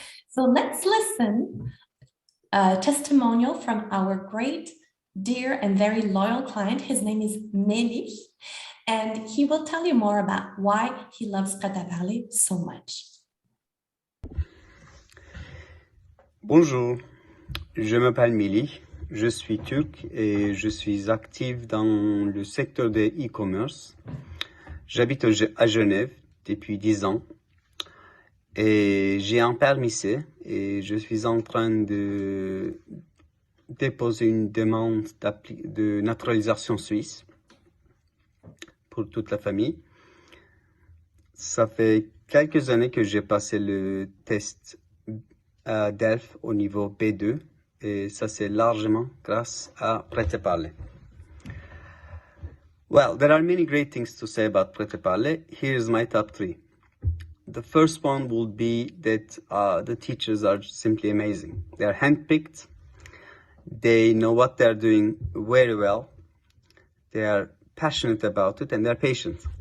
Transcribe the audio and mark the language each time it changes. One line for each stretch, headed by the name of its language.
English: So let's listen a testimonial from our great, dear, and very loyal client. His name is Mélie, and he will tell you more about why he loves Prêt à Parler so much.
French: Bonjour, je m'appelle Mélie, je suis turc et je suis active dans le secteur de e-commerce. J'habite à Genève depuis 10 ans et j'ai un permis C et je suis en train de déposer une demande de naturalisation suisse pour toute la famille. Ça fait quelques années que j'ai passé le test DELF au niveau B2 et ça c'est largement grâce à Prêt à Parler.
English: Well, there are many great things to say about Prêt à Parler. Here's my top 3. The first one would be that the teachers are simply amazing. They are handpicked. They know what they're doing very well. They are passionate about it and they're patient.